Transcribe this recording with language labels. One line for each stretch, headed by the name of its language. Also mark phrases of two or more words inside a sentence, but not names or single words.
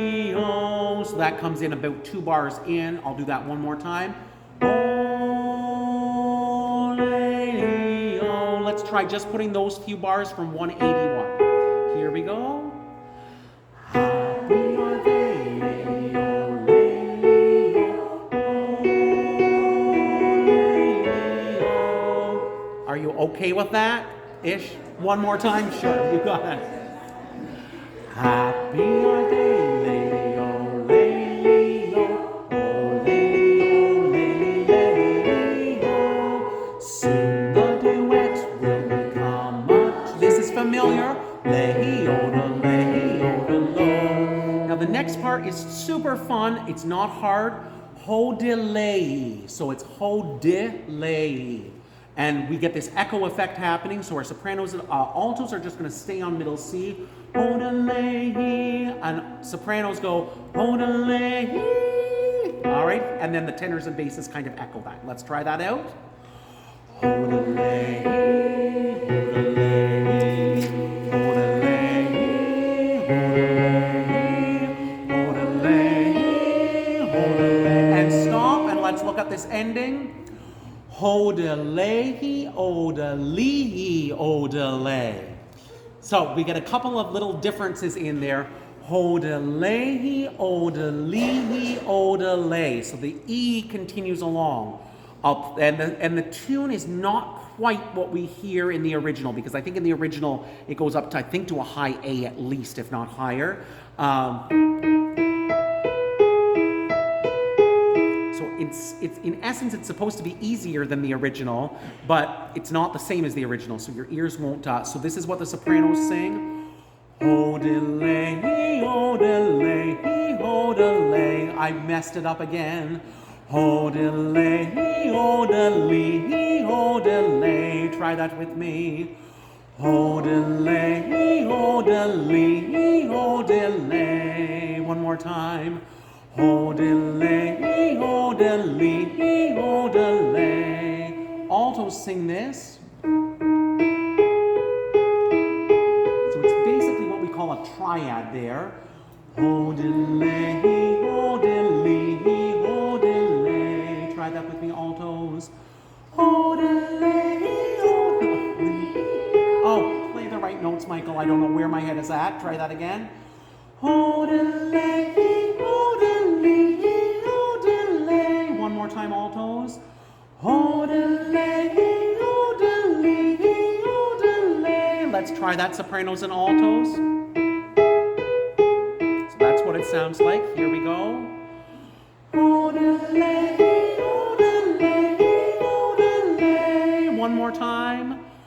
English: So that comes in about 2 bars in. I'll do that one more time. Oh, lay-o. Let's try just putting those few bars from 181. Here we go. Happy are they, lay-o, lay-o. Are you okay with that? Ish? One more time? Sure, you got it. Happy are they, lay-o, oh, lay-o. Soon the duet will become much. This is familiar. Lay-o-da-lay-o-da-lo. Now the next part is super fun. It's not hard. Ho-de-lay. So it's ho-de-lay. And we get this echo effect happening. So our sopranos and altos are just going to stay on middle C. Ho-de-lay. And sopranos go ho-de-lay. All right. And then the tenors and basses kind of echo that. Let's try that out. Ho-de-lay. And stop, and let's look at this ending. Ho-de-lay, o-de-lee, o-de-lay. So we get a couple of little differences in there. Ho-de-lay, o-de-lee, o-de-lay. So the E continues along. And the tune is not quite what we hear in the original, because I think in the original it goes up to, I think, to a high A at least, if not higher. So it's in essence, it's supposed to be easier than the original, but it's not the same as the original, so your ears won't. So this is what the sopranos sing. Ho-de-lay, ho-de-lay, ho-de-lay. I messed it up again. Ho-de-lay, ho-de-lee, ho-de-lay. Try that with me. Ho-de-lay, ho-de-lee, ho-de-lay. One more time. Ho-de-lay, ho-de-lee, ho-de-lay. Altos sing this. So it's basically what we call a triad there. Ho-de-lay, ho-de-lee, ho-de-lay. Try that with me, altos. Ho-de-lay, ho-de-lee. Oh, play the right notes, Michael. I don't know where my head is at. Try that again. Ho-de-lay, ho-de-lee, ho-de-lay. One more time, altos. Ho-de-lay. Try that, sopranos and altos. So that's what it sounds like. Here we go. One more time.